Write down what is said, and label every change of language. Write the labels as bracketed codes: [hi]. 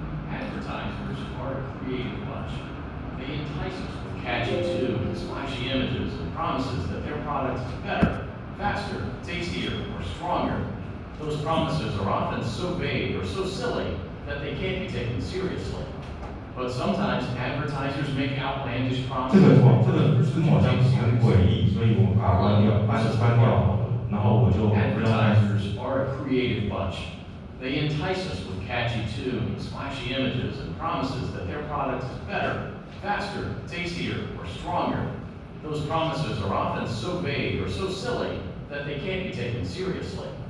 [en] Advertisers are a creative bunch. They entice us with catchy tunes, flashy images, and promises that their product is better, faster, tastier, or stronger. Those promises are often so vague or so silly that they can't be taken seriously. But sometimes advertisers make outlandish [zh] 这 [en] promises. [zh] 个字幕好像很诡异，所以我把它关掉，关掉好了，然后我就 [en] Advertisers are a creative bunch. They entice us with catchy tunes, flashy images, and promises that their product is better, faster, tastier, or stronger. Those promises are often so vague or so silly that they can't be taken seriously.